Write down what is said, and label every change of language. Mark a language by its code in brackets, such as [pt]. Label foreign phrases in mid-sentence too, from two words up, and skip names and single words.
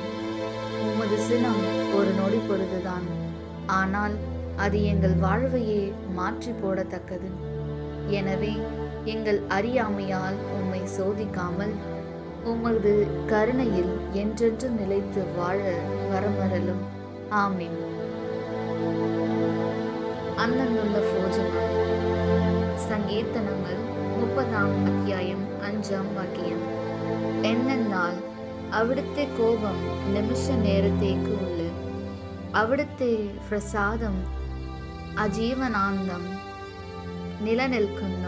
[ta] உமது சினம் ஒரு நொடி பொழுதுதான், ஆனால் அது எங்கள் வாழ்வையே மாற்றி போடத்தக்கது. எனவே எங்கள் அறியாமையால் உம்மை சோதிக்காமல் உமது கருணையில் என்றென்று நிலைத்து வாழ வரமருளும். [ml] ആമേൻ. അന്നന്നുള്ള ഭോജനം. സങ്കീർത്തനങ്ങൾ 30-ാം അധ്യായം 5-ാം വാക്യം. എന്നാൽ അവിടുത്തെ കോപം നിമിഷ നേരത്തേക്ക് ഉള്ളു, അവിടുത്തെ പ്രസാദം അജീവനാന്തം നിലനിൽക്കുന്നു.